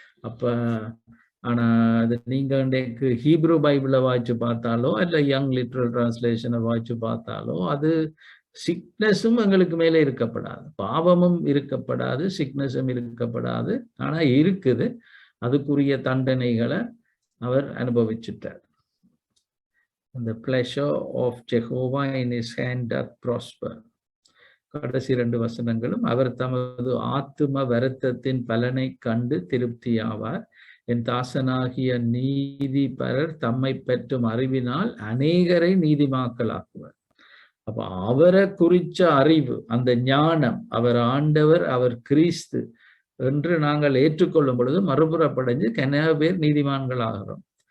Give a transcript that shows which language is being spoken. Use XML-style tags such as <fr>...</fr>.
<ta>அப்ப ஆனா அது நீங்க இன்றைக்கு ஹீப்ரு பைபிளை வாய்ச்சு பார்த்தாலோ இல்ல யங் லிட்ரல் டிரான்ஸ்லேஷனை வாய்ச்சு பார்த்தாலோ அது சிக்னஸும் எங்களுக்கு மேலே இருக்கப்படாது, பாவமும் இருக்கப்படாது, சிக்னஸும் இருக்கப்படாது. ஆனா இருக்குது, அதுக்குரிய தண்டனைகளை அவர் அனுபவிச்சுட்டார்.</ta> <en>The pleasure of Jehovah in his hand doth prosper.</en> <ta>கடைசி 2 வசனங்களும், அவர் தமது ஆத்தும வருத்தத்தின் பலனை கண்டு திருப்தியாவார். என் தாசனாகிய நீதிபரர் தம்மை பற்றும் அறிவினால் அநேகரை நீதிமாக்களாக்குவார். அப்ப அவரை குறிச்ச அறிவு, அந்த ஞானம், அவர் ஆண்டவர், அவர் கிறிஸ்து என்று நாங்கள் ஏற்றுக்கொள்ளும் பொழுது மறுபுறப்படைஞ்சு கனக பேர் நீதிமான்கள் ஆகிறோம்.</ta>